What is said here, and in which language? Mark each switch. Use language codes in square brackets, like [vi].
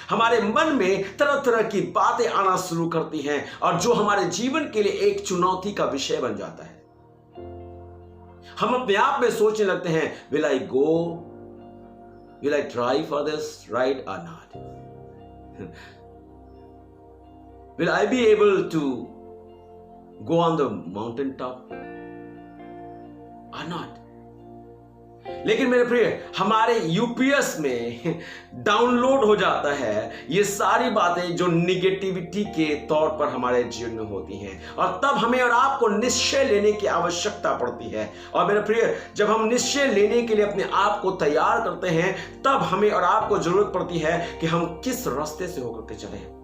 [hi] हमारे मन में तरह तरह की बातें आना शुरू करती हैं और जो हमारे जीवन के लिए एक चुनौती का विषय बन जाता है। हम अपने आप में सोचने लगते हैं, [en] Will I go, will I try for this right or not? Will I be able to go on the mountain top or not? [hi] लेकिन मेरे प्रिय, हमारे यूपीएस में डाउनलोड हो जाता है ये सारी बातें जो निगेटिविटी के तौर पर हमारे जीवन में होती हैं, और तब हमें और आपको निश्चय लेने की आवश्यकता पड़ती है। और मेरे प्रिय, जब हम निश्चय लेने के लिए अपने आप को तैयार करते हैं तब हमें और आपको जरूरत पड़ती है कि हम किस रास्ते से होकर के चलें।